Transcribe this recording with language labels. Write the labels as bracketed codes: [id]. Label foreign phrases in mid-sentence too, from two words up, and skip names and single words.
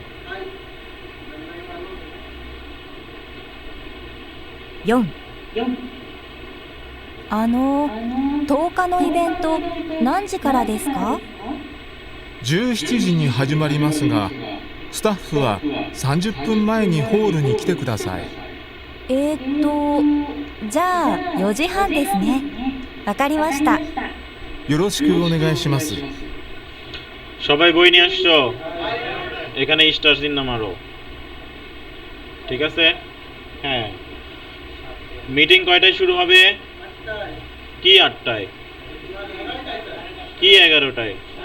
[ja] 410 日のイベント何時からですか 17時に始まりますが、スタッフは30分前にホールに来てください。じゃあ4時半ですね。わかりました。よろしくお願いします。 [bn] সবাই বই নিয়ে আসছো? এখানে স্টার চিহ্ন মারো, ঠিক আছে? হ্যাঁ, মিটিং কয়টায় শুরু হবে? কি 8টায়? কি 11টায়?